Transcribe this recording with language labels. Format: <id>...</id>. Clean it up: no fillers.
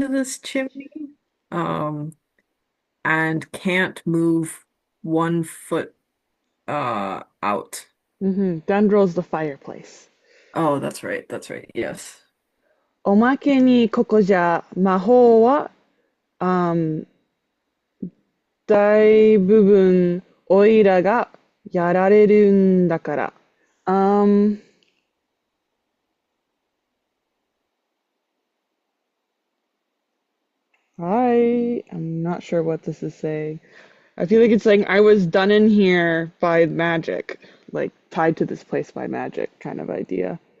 <en>to this chimney, um, and can't move 1 foot out. Dendrol's the fireplace. Oh, that's right. That's right. Yes.</en> <ja>おまけにここじゃ魔法は、大部分おいらがやられるんだから。</ja> <en>Um, I am not sure what this is saying. I feel like it's saying I was done in here by magic, like tied to this place by magic kind of idea.</en>